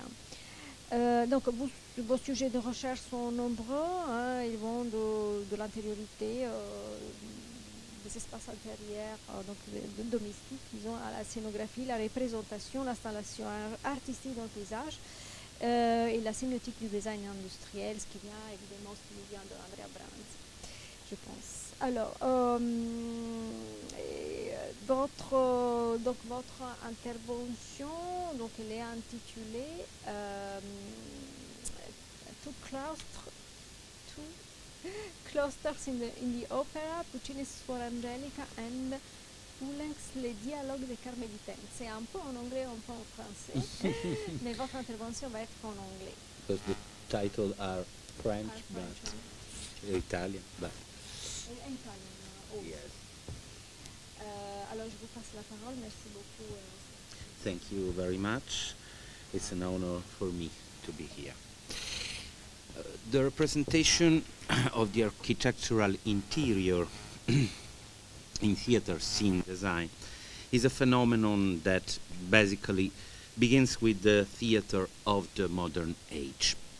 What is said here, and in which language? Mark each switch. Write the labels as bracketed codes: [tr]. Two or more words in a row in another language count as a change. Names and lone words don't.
[fr] Donc vos sujets de recherche sont nombreux, hein, ils vont de l'intériorité, des espaces intérieurs, donc de domestiques, disons, à la scénographie, la représentation, l'installation artistique dans le paysage et la sémiotique du design industriel, ce qui vient évidemment de Andrea Branzi, je pense. Alors, votre intervention, donc elle est intitulée Cloisters in the Opera, Puccini's Suor Angelica and Poulenc's Les Dialogues des Carmélitaines. C'est un peu en anglais, un peu en français, mais votre intervention va être en anglais. [en] Because the titles are French, but Italian, but [fr] Italien, oh. yes. Alors je vous passe la parole, merci beaucoup. [en] Thank you very much. It's an honor for me to be here. The representation of the architectural interior in theater scene design is a phenomenon that basically begins with the theater of the modern age.